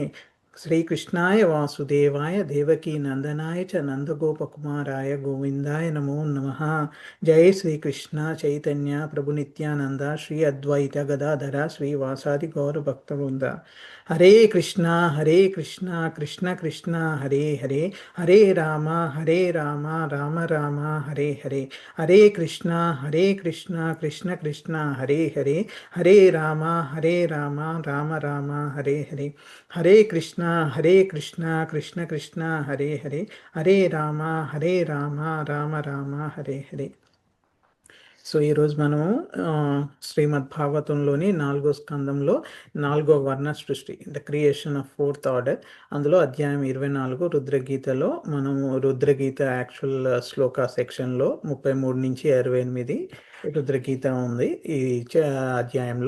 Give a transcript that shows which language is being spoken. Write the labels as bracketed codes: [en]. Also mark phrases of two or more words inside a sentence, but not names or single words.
[sa] శ్రీకృష్ణాయ వాసుదేవాయ దేవకీ నందనాయ చ నందగోపకుమారాయ గోవిందాయ నమో నమః. జై శ్రీకృష్ణ చైతన్య ప్రభు నిత్యానంద శ్రీ అద్వైత గదాధర శ్రీవాసాది గౌరభక్తవృంద. హరే కృష్ణ హరే కృష్ణ కృష్ణ కృష్ణ హరే హరే హరే రామ హరే రామ రామ రామ హరే హరే హరే కృష్ణ కృష్ణ కృష్ణ హరే హరే హరే రామ రామ రామ హరే హరే హరే కృష్ణ కృష్ణ కృష్ణ హరే హరే హరే రామ రామ రామ హరే హరే. [te] సో ఈరోజు మనము శ్రీమద్ భాగవతంలోని 4వ స్కందంలో 4వ వర్ణ సృష్టి, [en] the creation of fourth order, [te] అందులో అధ్యాయం 24 రుద్రగీతలో మనము రుద్రగీత యాక్చువల్ శ్లోక సెక్షన్లో 33 నుంచి 68 రుద్రగీత ఉంది ఈ అధ్యాయంలో.